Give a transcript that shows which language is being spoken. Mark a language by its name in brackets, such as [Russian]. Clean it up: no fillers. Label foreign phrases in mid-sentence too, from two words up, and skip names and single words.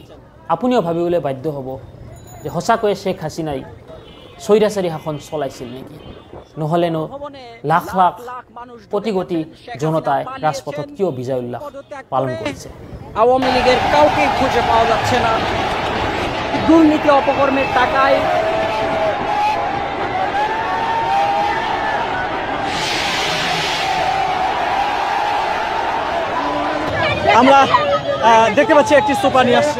[Assamese] আপুনিও ভাবিবলৈ বাধ্য হ'ব যে সঁচাকৈয়ে শেখ হাছিনাই স্বৈৰাচাৰী শাসন চলাইছিল নেকি, নহ'লেনো লাখ লাখ কোটি কোটি জনতাই ৰাজপথত কিয় বিজয় উল্লাস পালন কৰিছে। [Bangla] আওয়ামী লীগের কাউকে খুঁজে পাওয়া যাচ্ছে না। দুর্নীতি অপকর্মের টাকায় আমরা দেখতে পাচ্ছি একটি সোফা নিয়ে আসছে